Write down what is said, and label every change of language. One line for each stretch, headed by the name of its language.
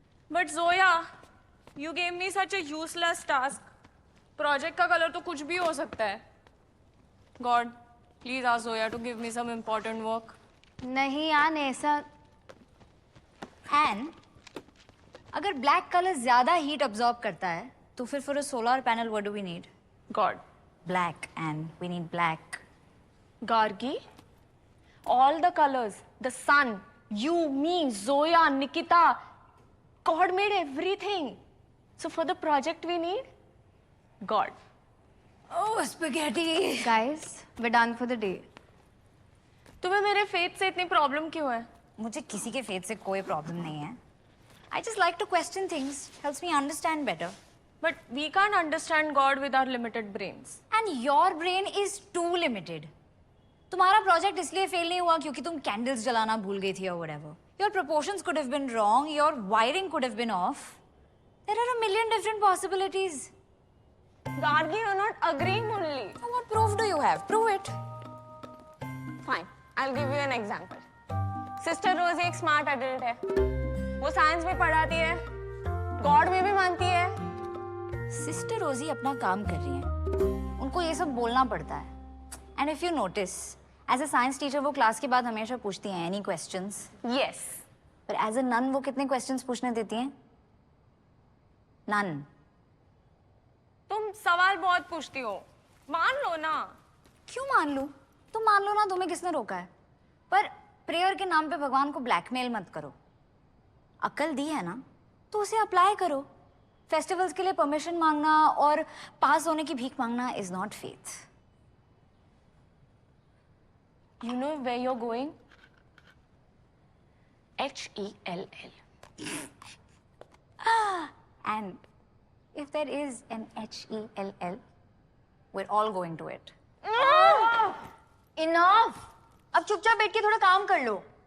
English: But Zoya, you gave me such a useless task.
Hindi: Project का colour तो कुछ भी हो सकता है.
English: God, please ask Zoya to give me some important work.
Hindi: नहीं यार, ऐसा।
English: and अगर black colour ज्यादा heat absorb
Hindi: करता है तो फिर
English: For a solar panel what do we need? God. Black, and we need black. Gargi, all the colors, the sun, you, me, Zoya, Nikita, God made everything. So for the project we need God. Oh spaghetti. Guys, we're done for the day.
Hindi: तुम्हें मेरे faith से इतनी problem क्यों है? मुझे किसी के faith से कोई प्रॉब्लम नहीं है।
English: I just like to question things, helps me understand better. But we can't understand God with our limited brains. And your brain is too limited.
Hindi: तुम्हारा प्रोजेक्ट इसलिए फेल नहीं हुआ क्योंकि तुम कैंडल्स जलाना भूल गई थी
English: or whatever. Your proportions could have been wrong, your wiring could have been off. There are a million different possibilities. Gargi, you're not agreeing only. What proof do you have? Prove it. Fine, I'll give you an example. Sister Rosie
Hindi: एक
English: smart adult है.
Hindi: वो science भी पढ़ाती है, God में भी मानती है. सिस्टर रोजी अपना काम कर रही है, उनको ये सब बोलना पड़ता है।
English: and if you notice, as a science teacher
Hindi: वो क्लास के बाद हमेशा पूछती हैं
English: Any questions. Yes.
Hindi: पर
English: as a nun
Hindi: वो कितने क्वेश्चंस पूछने देती हैं?
English: Nun.
Hindi: तुम सवाल बहुत पूछती हो, मान लो ना. क्यों मान लूं? तुम मान लो ना, तुम्हें किसने रोका है? पर प्रेयर के नाम पे भगवान को ब्लैकमेल मत करो। अकल दी है ना तो उसे अप्लाई करो। फेस्टिवल्स के लिए परमिशन मांगना और पास होने की भीख मांगना
English: Is not faith. You know where you're going? H-E-L-L. And if there is an H-E-L-L, we're all going to it. Enough!
Hindi: अब चुपचाप बैठ के थोड़ा काम कर लो।